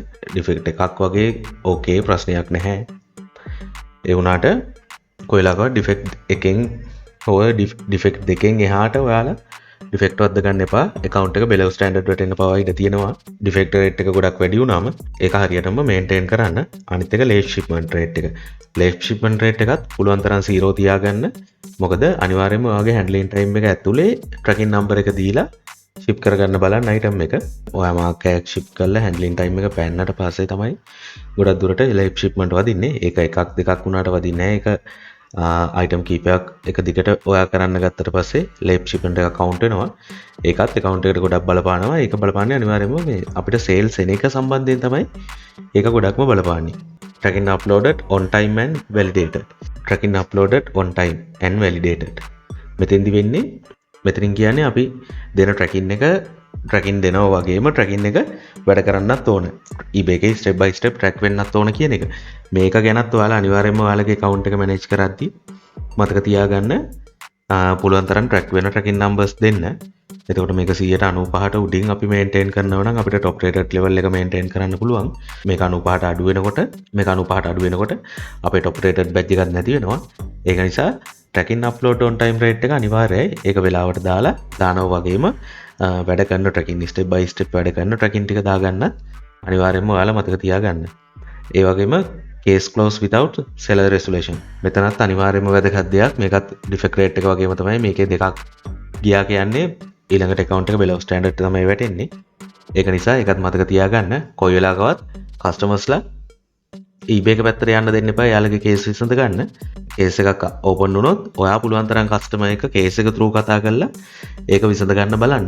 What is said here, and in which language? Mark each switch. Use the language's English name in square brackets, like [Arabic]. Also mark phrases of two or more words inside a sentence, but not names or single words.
[Sinhala] defect එකක් වගේ okay ප්‍රශ්නයක් නැහැ. ඒ වුණාට කොයිලාකවත් ඩිෆෙක්ට් එකෙන් ඔය ඩිෆෙක්ට් දෙකෙන් එහාට ඔයාලා ඩිෆෙක්ට් වද්ද ගන්න එපා. account එක [English] below standard [Sinhala] වලට එන්න පවා ඉඩ තියෙනවා. [English] defect rate [Sinhala] එක ගොඩක් වැඩි වුණාම ඒක හරියටම මේන්ටේන් කරන්න. අනිත් එක [English] late shipment rate [Sinhala] එක. [English] late shipment rate [Sinhala] එකත් පුළුවන් තරම් 0 තියාගන්න. මොකද අනිවාර්යයෙන්ම ඔයාගේ [English] handling time [Sinhala] එක ඇතුලේ [English] tracking number [Sinhala] එක දීලා ship කරගන්න බලන්න item එක. ඔයා මාක් එකක් ship කරලා [English] handling time [Sinhala] එක පෑන්නට පස්සේ තමයි ගොඩක් දුරට [English] late shipment [Sinhala] වදින්නේ. ඒක එකක් දෙකක් වුණාට වදින්නේ නැහැ. ඒක item කීපයක් එක දිගට ඔයා කරන්න ගත්තට පස්සේ [English] late shipment [Sinhala] එක count වෙනවා. ඒකත් account එකට ගොඩක් බලපානවා. ඒක බලපාන්නේ අනිවාර්යයෙන්ම මේ අපිට sales එන එක සම්බන්ධයෙන් තමයි ඒක ගොඩක්ම බලපාන්නේ. [English] tracking uploaded on time and validated. tracking uploaded on time and validated. [Sinhala] මෙතෙන්දි වෙන්නේ මෙතනින් කියන්නේ අපි දෙන tracking දෙනවා වගේම tracking එක වැඩ කරන්නත් ඕන. eBay එකේ [English] step by step [Sinhala] track වෙන්නත් ඕන කියන එක. මේක ගැනත් ඔයාලා අනිවාර්යයෙන්ම ඔයාලගේ account එක manage කරද්දී මතක තියාගන්න පුළුවන් තරම් track වෙන [English] tracking numbers [Sinhala] දෙන්න. එතකොට මේක 195ට උඩින් අපි maintain කරනවා නම් අපිට [English] top rated level [Sinhala] එක maintain කරන්න පුළුවන්. මේක 95ට අඩු වෙනකොට අපේ [English] top rated badge [Sinhala] එකක් නැති වෙනවා. ඒක නිසා [English] tracking upload on time rate [Sinhala] එක අනිවාර්යයි. ඒක වෙලාවට දානවා වගේම වැඩ කරන tracking [English] step by step [Sinhala] වැඩ කරන tracking ටික දාගන්නත් අනිවාර්යයෙන්ම ඔයාලා මතක තියාගන්න. ඒ වගේම [English] case close without seller resolution. [Sinhala] මෙතනත් අනිවාර්යයෙන්ම වැදගත් දෙයක්. මේකත් [English] defect rate [Sinhala] එක වගේම තමයි මේකේ දෙකක් ගියා කියන්නේ ඊළඟට account එක [English] below standard [Sinhala] තමයි වැටෙන්නේ. ඒක නිසා ඒකත් මතක තියාගන්න. කොයි වෙලාවකවත් customers-ලා eBay එක පැත්තට යන්න දෙන්න එපා. යාළුවගේ case විසඳ ගන්න. case එකක් open වුණොත් ඔයා පුළුවන් තරම් customer එක case එක through කතා කරලා ඒක විසඳ ගන්න බලන්න.